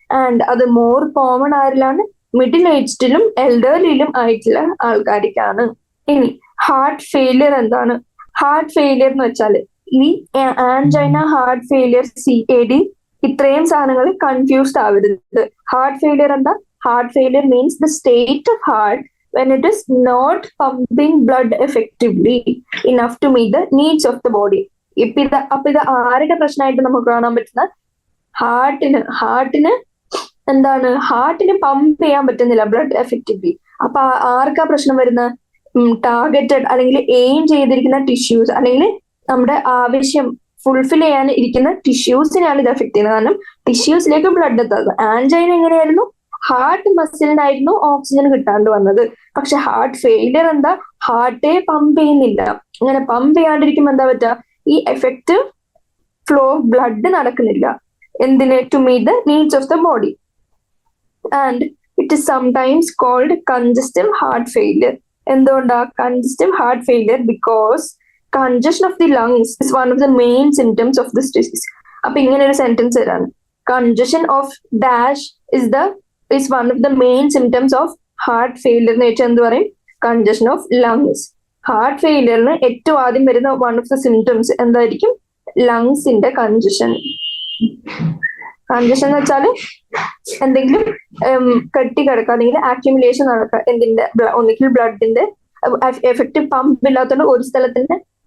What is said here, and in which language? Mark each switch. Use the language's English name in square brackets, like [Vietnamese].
[Malayalam] And അത് more common ആരിലാണ്, middle ഏജ്ഡിലും എൽഡർലിയിലും ആയിട്ടുള്ള ആൾക്കാർക്കാണ്. ഇനി ഹാർട്ട് ഫെയിലിയർ എന്താണ്, ഹാർട്ട് ഫെയിലിയർ എന്ന് വെച്ചാൽ ഈ ആൻജൈന, ഹാർട്ട് ഫെയിലിയർ, CAD ഇത്രയും സാധനങ്ങൾ കൺഫ്യൂസ്ഡ് ആവരുത്. [English] Heart failure എന്താ, heart failure means the state of heart when it is not pumping blood effectively enough to meet the needs of the body. [Malayalam] അപ്പൊ ഇത് ആരുടെ പ്രശ്നമായിട്ട് നമുക്ക് കാണാൻ പറ്റുന്ന, ഹാർട്ടിന് എന്താണ്, ഹാർട്ടിന് പമ്പ് ചെയ്യാൻ പറ്റുന്നില്ല ബ്ലഡ് എഫക്റ്റീവ്ലി. അപ്പൊ ആർക്കാ പ്രശ്നം വരുന്ന, ടാർഗറ്റഡ് അല്ലെങ്കിൽ എയിം ചെയ്തിരിക്കുന്ന ടിഷ്യൂസ് അല്ലെങ്കിൽ നമ്മുടെ ആവശ്യം ഫുൾഫിൽ ചെയ്യാൻ ഇരിക്കുന്ന ടിഷ്യൂസിനെയാണ് ഇത് എഫക്ട് ചെയ്യുന്നത്. കാരണം ടിഷ്യൂസിലേക്ക് ബ്ലഡ് എത്താത്തത്. ആൻജൈന എങ്ങനെയായിരുന്നു, ഹാർട്ട് മസിലിനായിരുന്നു ഓക്സിജൻ കിട്ടാണ്ട് വന്നത്. പക്ഷെ ഹാർട്ട് ഫെയിലിയർ എന്താ, ഹാർട്ടേ പമ്പ് ചെയ്യുന്നില്ല. അങ്ങനെ പമ്പ് ചെയ്യാണ്ടിരിക്കുമ്പോൾ എന്താ പറ്റുക, ഈ എഫക്റ്റീവ് ഫ്ലോ ഓഫ് ബ്ലഡ് നടക്കുന്നില്ല. [English] എന്തിന്, to meet the needs of the body. And it is sometimes called congestive heart failure. എന്തുകൊണ്ടാ congestive heart failure, because congestion of the lungs is one of the main symptoms of this disease. [Malayalam] അപ്പൊ ഇങ്ങനെ ഒരു sentence വരാണ്, [English] congestion of dash is one of the main symptoms of heart failure [Malayalam] എന്ന് വെച്ചാൽ എന്ത് പറയും, [English] congestion of lungs. [Malayalam] Heart ഫെയിലിയറിന് ഏറ്റവും ആദ്യം വരുന്ന വൺ ഓഫ് ദ സിംറ്റംസ് എന്തായിരിക്കും, ലങ്സിന്റെ കൺജഷൻ. കൺജഷൻ എന്ന് വെച്ചാൽ എന്തെങ്കിലും കെട്ടി കിടക്കുക അല്ലെങ്കിൽ ആക്യുമുലേഷൻ നടക്കുക, എന്തിന്റെ, ഒന്നിക്കൽ ബ്ലഡിന്റെ എഫക്റ്റീവ് പമ്പ് ഇല്ലാത്തതുകൊണ്ട് ഒരു സ്ഥലത്തിന്റെ